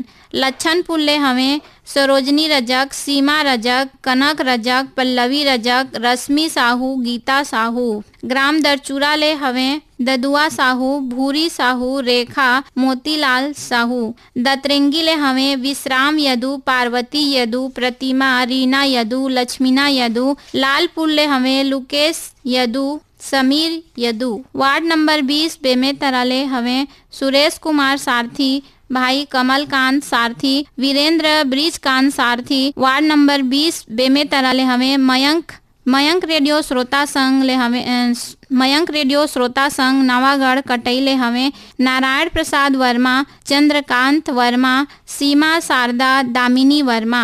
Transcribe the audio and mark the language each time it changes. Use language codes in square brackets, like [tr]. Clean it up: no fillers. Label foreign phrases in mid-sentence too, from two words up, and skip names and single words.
[hne] लच्छनपुर ले हमें सरोजनी रजक, सीमा रजक, कनक रजक, पल्लवी रजक, रश्मि साहू, गीता साहू। ग्राम दरचूरा ले हमें ददुआ साहू, भूरी साहू, रेखा, मोतीलाल साहू। दतरेंगी ले हमें विश्राम यदु, पार्वती यदु, प्रतिमा, रीना यदु, लक्ष्मीना यदु। लालपुर ले हमें लुकेश यदु, समीर यदु। वार्ड नंबर 20 बेमेतरा ले हमें सुरेश कुमार सारथी, भाई कमलकांत सारथी, वीरेंद्र ब्रिजकांत सारथी। वार्ड नंबर 20 बेमेतरा ले हमें मयंक रेडियो श्रोता संघ ले हमें मयंक रेडियो श्रोता संघ नवागढ़ कटई ले हमें नारायण प्रसाद वर्मा, चंद्रकांत वर्मा, सीमा शारदा, दामिनी वर्मा।